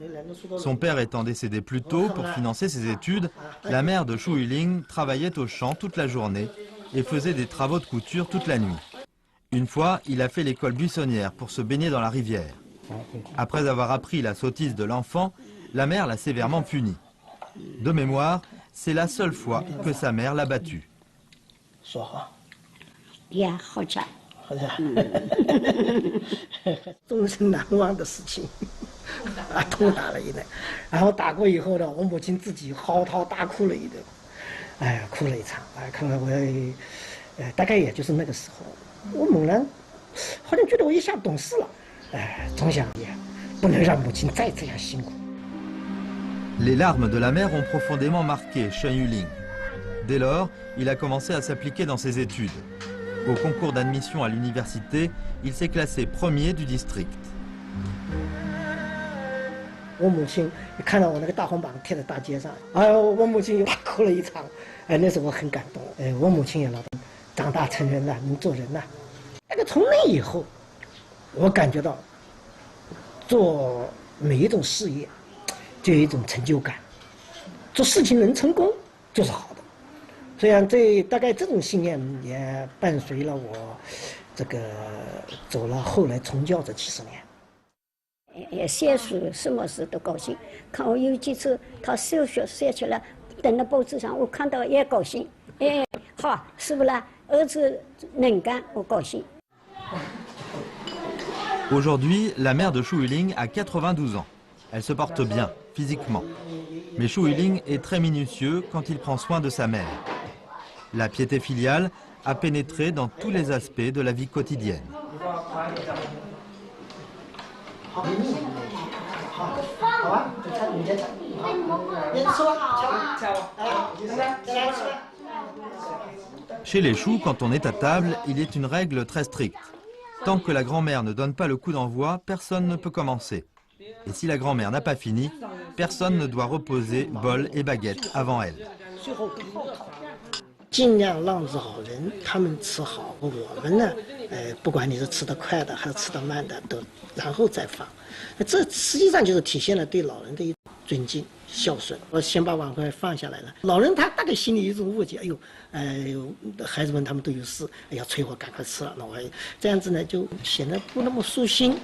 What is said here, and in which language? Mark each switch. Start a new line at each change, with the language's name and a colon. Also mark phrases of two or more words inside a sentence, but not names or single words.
French: Son père étant décédé plus tôt pour financer ses études, la mère de Xu Yuling travaillait au champ toute la journée et faisait des travaux de couture toute la nuit. Une fois, il a fait l'école buissonnière pour se baigner dans la rivière. Après avoir appris la sottise de l'enfant, la mère l'a sévèrement puni. De mémoire, c'est la seule fois que sa mère l'a battu.
Chinese: 终身难忘的事情，痛打了一顿，然后打过以后呢，我母亲自己嚎啕大哭了一顿，哭了一场，看看我，大概也就是那个时候，我猛然好像觉得我一下懂事了，总想也不能让母亲再这样辛苦。
French: Les larmes de la mère ont profondément marqué Shen Yuling. Dès lors, il a commencé à s'appliquer dans ses études. Au concours d'admission à l'université, il s'est classé premier du district.
Chinese: 我母亲看到我那个大红榜贴在大街上，哎呦，我母亲又大哭了一场，哎，那时候我很感动，哎，我母亲也老长大成人了，能做人了。那个从那以后，我感觉到做每一种事业就有一种成就感，做事情能成功就是好的。虽然大概这种信念也伴随了我这个走了后来从教这70年。也写书，什么事都高兴。看我有几次他手学写出来，登到报纸上，我看到也高兴。哎，好，是不啦？儿子能干，我高兴。
French: Aujourd'hui, la mère de Shu Yuling a 92 ans. Elle se porte bien, physiquement. Mais Shu Yuling est très minutieux quand il prend soin de sa mère. La piété filiale a pénétré dans tous les aspects de la vie quotidienne. Chez les Choux, quand on est à table, il est une règle très stricte. Tant que la grand-mère ne donne pas le coup d'envoi, personne ne peut commencer. Et si la grand-mère n'a pas fini, personne ne doit reposer bol et baguette avant elle.
Chinese: 尽量让老人他们吃好，我们呢，不管你是吃得快的还是吃得慢的，都然后再放。这实际上就是体现了对老人的一种尊敬、孝顺。我先把碗筷放下来了，老人他大概心里有一种误解，哎呦，孩子们他们都有事，哎呀，催我赶快吃了，那我这样子呢，就显得不那么舒心。